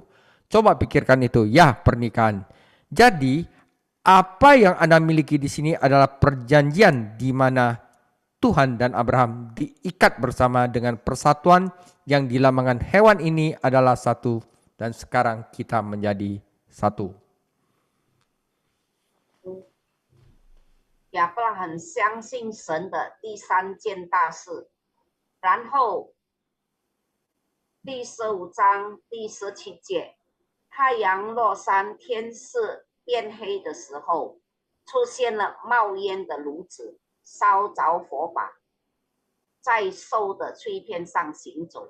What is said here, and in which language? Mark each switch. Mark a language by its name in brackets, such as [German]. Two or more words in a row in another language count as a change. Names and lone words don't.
[Indonesian] Coba pikirkan itu, ya pernikahan. Jadi apa yang Anda miliki di sini adalah perjanjian di mana Tuhan dan Abraham diikat bersama dengan persatuan yang di lambangkan hewan ini adalah satu dan sekarang kita menjadi satu. [Chinese] 亚伯拉罕相信神的第3件大事，然后第15章第17节，太阳落山，天色变黑的时候，出现了冒烟的炉子，烧着火把，在兽的碎片上行走。